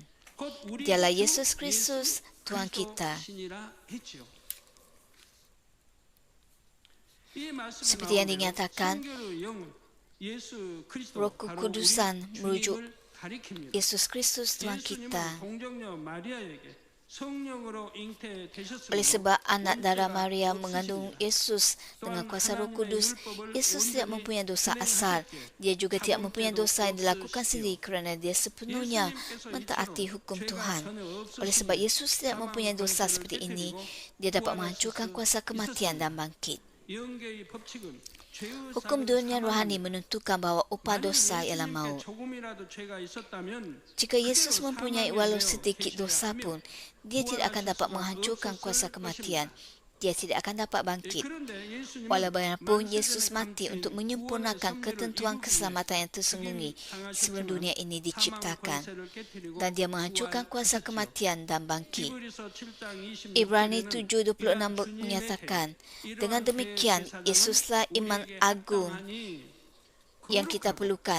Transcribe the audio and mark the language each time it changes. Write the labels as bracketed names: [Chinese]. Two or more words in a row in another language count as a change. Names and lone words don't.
[Malay] Dialah Yesus Kristus, Tuhan kita. Seperti yang dinyatakan, Roh Kekudusan merujuk [Korean] 가리킵니다. [Malay] Yesus Kristus Tuhan kita. [Korean] 예수님은 동정녀 마리아에게 성령으로 잉태되셨습니다. [Malay] Oleh sebab anak darah Maria mengandung Yesus dengan kuasa Roh Kudus, Yesus tidak mempunyai dosa asal. Dia juga tidak mempunyai dosa yang dilakukan sendiri kerana dia sepenuhnya mentaati hukum Tuhan. Oleh sebab Yesus tidak mempunyai dosa seperti ini, dia dapat menghancurkan kuasa kematian dan bangkit. [Korean] 영계의 법칙은 죄의 [Malay] Hukum dunia rohani menentukan bahawa upah dosa ialah maut. [Korean] 조금이라도 죄가 있었다면 [Malay] Jika Yesus mempunyai walau sedikit dosa pun, dia tidak akan dapat menghancurkan kuasa kematian. Dia tidak akan dapat bangkit. [Korean] 그런데 예수님은 [Malay] Walau bagaimanapun, Yesus mati untuk menyempurnakan ketentuan keselamatan yang tersembunyi sebelum dunia ini diciptakan. Dan dia menghancurkan kuasa kematian dan bangkit. Ibrani 7:26 menyatakan, dengan demikian, Yesuslah iman agung yang kita perlukan.